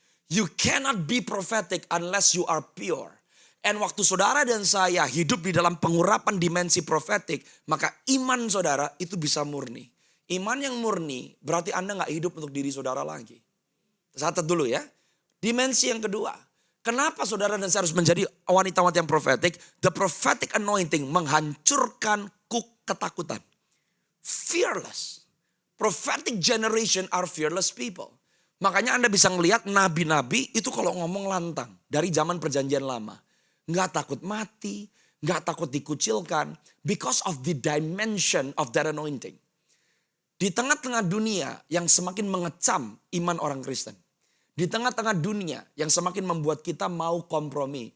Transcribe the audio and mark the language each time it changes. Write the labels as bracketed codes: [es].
[en] You cannot be prophetic unless you are pure. [id] And waktu saudara dan saya hidup di dalam pengurapan dimensi prophetic, maka iman saudara itu bisa murni. Iman yang murni berarti Anda gak hidup untuk diri saudara lagi. Catat dulu ya. Dimensi yang kedua. Kenapa saudara dan saya harus menjadi wanita-wanita yang prophetic? [en] The prophetic anointing [id] menghancurkan ketakutan. [en] Fearless. Prophetic generation are fearless people. [id] Makanya Anda bisa ngelihat nabi-nabi itu kalau ngomong lantang. Dari zaman perjanjian lama. Nggak takut mati. Nggak takut dikucilkan. [en] Because of the dimension of that anointing. [id] Di tengah-tengah dunia yang semakin mengecam iman orang Kristen. Di tengah-tengah dunia yang semakin membuat kita mau kompromi.